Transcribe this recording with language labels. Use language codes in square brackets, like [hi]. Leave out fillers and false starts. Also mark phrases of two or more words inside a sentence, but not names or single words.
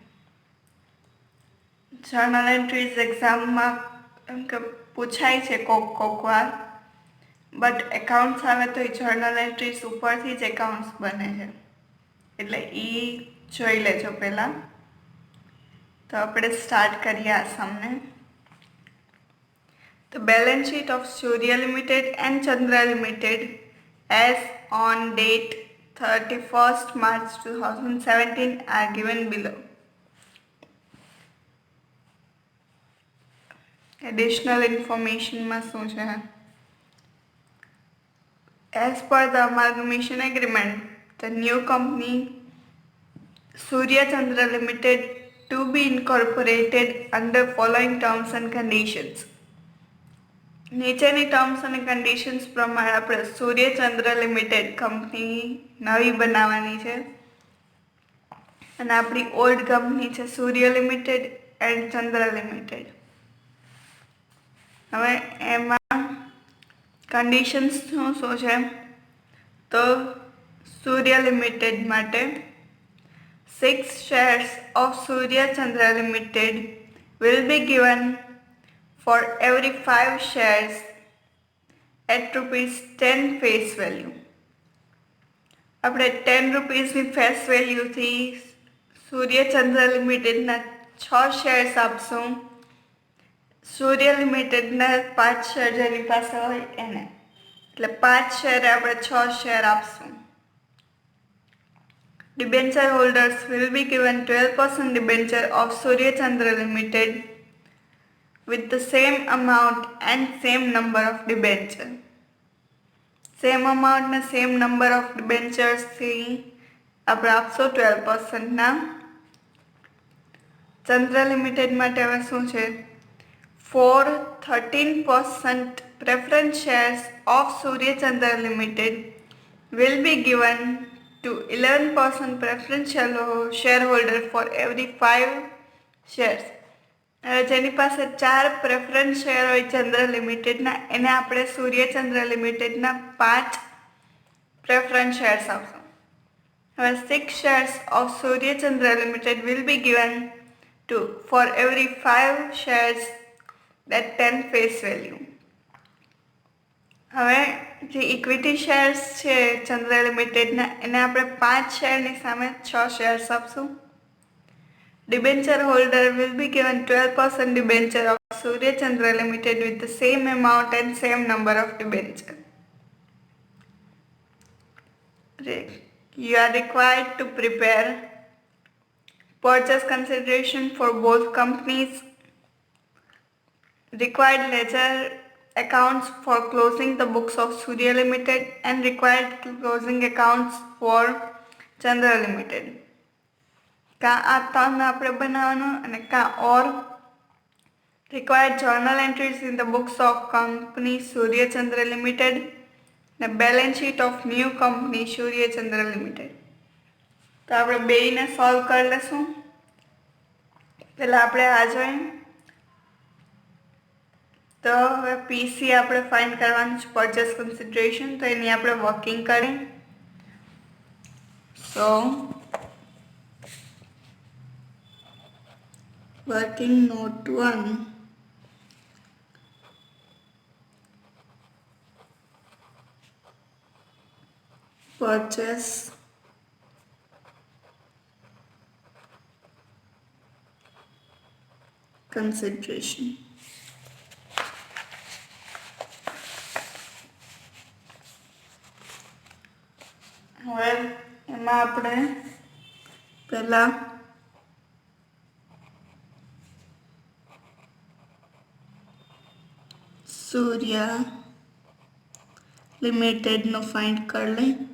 [en] journal entries [gu] એક્ઝામમાં એમ કે પૂછાય છે કોક વાર, બટ એકાઉન્ટ્સ આવે તો એ [en] journal entries [gu] ઉપરથી જ એકાઉન્ટ્સ બને છે, એટલે એ જોઈ લેજો પહેલાં. તો આપણે સ્ટાર્ટ કરીએ આ સમને. [en] The balance sheet of Surya Limited and Chandra Limited as on date 31st March 2017 are given below. Additional information [gu] માં શું છે? [en] As per the amalgamation agreement, the new company Surya Chandra Limited to be incorporated under following terms and conditions. [gu] નીચેની ટર્મ્સ અને કન્ડિશન્સ પ્રમાણે આપણે સૂર્યચંદ્ર લિમિટેડ કંપની નવી બનાવવાની છે, અને આપણી [en] old company [gu] છે સૂર્ય લિમિટેડ એન્ડ ચંદ્ર લિમિટેડ. હવે એમાં કન્ડિશન્સ શું છે? તો સૂર્ય લિમિટેડ માટે [en] 6 shares of Surya Chandra Limited will be given for every 5 shares at ₹10 face value. [gu] આપણે 10 રૂપીસની ફેસ વેલ્યુથી સૂર્યચંદ્ર લિમિટેડના 6 શેર્સ આપશું. સૂર્ય લિમિટેડના 5 શેર જેની પાસે હોય એને, એટલે 5 શેરે આપણે 6 શેર આપશું. [en] Debenture holders will be given 12% debenture of Surya Chandra Limited with the same amount and same number of debenture. Same amount and same number of debentures [gu] થી આપણે આપશો 12%ના. ચંદ્ર લિમિટેડ માટે હવે શું છે? [en] For 13% preference shares of Surya Chandra Limited will be given to 11% preferential shareholder for every 5 shares. [gu] જેની પાસે 4 [en] preference share [gu] હોય ચંદ્ર લિમિટેડના, એને આપણે સૂર્યચંદ્ર લિમિટેડના 5 [en] preference shares [gu] આપશું. [en] હવે 6 shares of સૂર્યચંદ્ર લિમિટેડ will be given to for every 5 shares that 10 face value. [gu] હવે જે [en] equity shares [gu] છે ચંદ્ર લિમિટેડના, એને આપણે 5 શેરની સામે 6 શેર્સ આપશું. [en] Debenture holder will be given 12% debenture of Surya Chandra Limited with the same amount and same number of debenture. You are required to prepare purchase consideration for both companies, required ledger accounts for closing the books of Surya Limited and required closing accounts for Chandra Limited. [gu] કાં આ 3 આપણે બનાવવાનું, અને કાં ઓર [en] required journal entries in the books of company Surya Chandra Limited and balance sheet of new company Surya Chandra Limited. [gu] તો આપણે બેયને સોલ્વ કરી લેશું. પહેલાં આપણે આ જોઈએ. તો હવે પીસી આપણે ફાઇન્ડ કરવાનું છે, [en] purchase consideration. [gu] તો એની આપણે વર્કિંગ કરીએ. [en] સો working note 1, purchase consideration. [gu] હવે એમાં આપણે પહેલાં Surya લિમિટેડનો ફાઇન્ડ કરી લઈ.